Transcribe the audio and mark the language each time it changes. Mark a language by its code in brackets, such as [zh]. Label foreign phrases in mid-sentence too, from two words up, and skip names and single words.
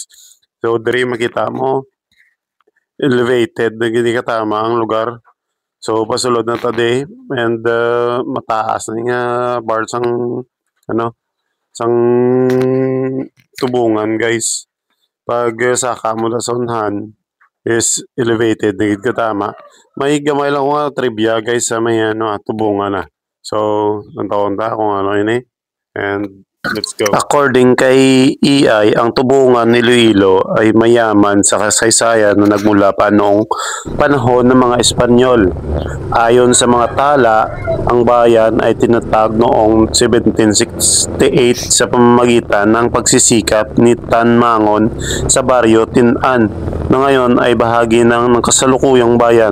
[hil] So diri makita mo elevated na gini katama ang lugar. So pasulod na ta di and mataas na nga parts sang ano sang Tubungan guys. Pag saka mo na sa unhan is elevated na gid katama. May gamay lang ko nga trivia guys sa may ano Tubungan na. So nantaon ta kung ano ini [en] and let's go. [tl] According kay EI, ang Tubungan ni Iloilo ay mayaman sa kasaysayan na nagmula pa noong panahon ng mga Espanyol. Ayon sa mga tala, ang bayan ay tinatag noong 1768 sa pamamagitan ng pagsisikap ni Tan Mangon sa baryo Tin-an na ngayon ay bahagi ng kasalukuyang bayan.